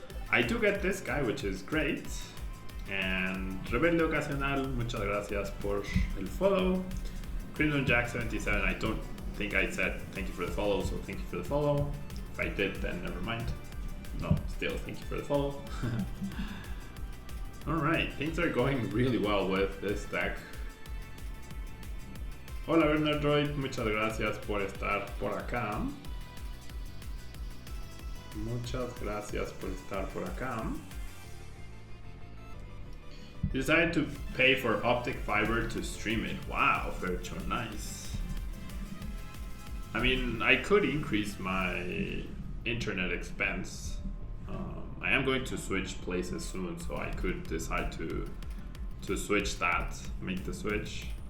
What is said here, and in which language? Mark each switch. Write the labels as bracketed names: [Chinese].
[English] I do get this guy, which is great. [Spanish] And Rebelde Ocasional, muchas gracias por el [English] follow. Crimson Jack 77, I don't think I said thank you for the follow, so thank you for the follow. If I did, then never mind. No, still thank you for the follow. Alright, things are going really well with this deck. [Spanish] Hola Bernard Droid, muchas gracias por estar por acá. Muchas gracias por estar por acá. [English] You decided to pay for optic fiber to stream it. Wow, Virtual, nice. I mean, I could increase my internet expense. I am going to switch places soon, so I could decide to switch that, make the switch.